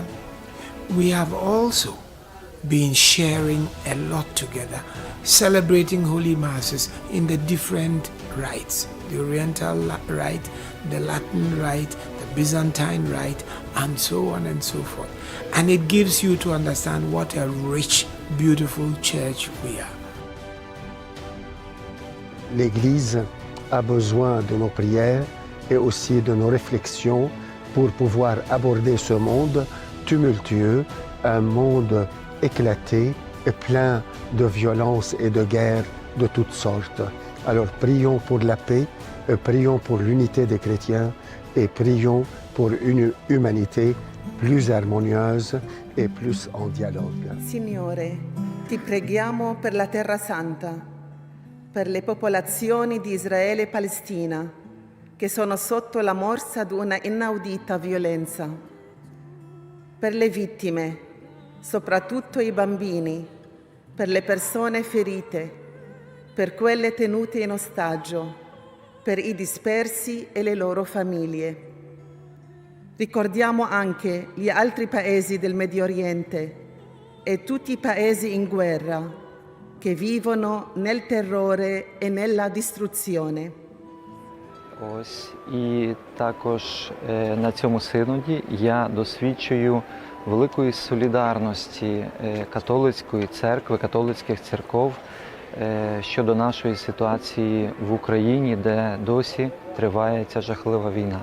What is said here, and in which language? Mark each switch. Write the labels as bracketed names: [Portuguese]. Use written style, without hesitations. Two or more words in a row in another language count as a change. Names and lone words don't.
[English] We have also been sharing a lot together, celebrating holy masses in the different rites, the Oriental rite, the Latin rite, the Byzantine rite, and so on and so forth. And it gives you to understand what a rich, beautiful church we are. [French] L'Église a besoin de nos prières et aussi de nos réflexions pour pouvoir aborder ce monde tumultueux, un monde éclaté et plein de violence et de guerres de toutes sortes. Alors prions pour la paix, prions pour l'unité des chrétiens et prions pour une humanité plus harmonieuse et plus en dialogue. [Italian] Signore, ti preghiamo per la Terra Santa, per le popolazioni di Israele e Palestina, che sono sotto la morsa di una inaudita violenza, per le vittime, soprattutto i bambini, per le persone ferite, per quelle tenute in ostaggio, per i dispersi e le loro famiglie. Ricordiamo anche gli altri paesi del Medio Oriente e tutti i paesi in guerra che vivono nel terrore e nella distruzione. [Ukrainian] Ось і також на цьому синоді я досвідчую великої солідарності католицької церкви, католицьких церков щодо нашої ситуації в Україні, де досі триває ця жахлива війна.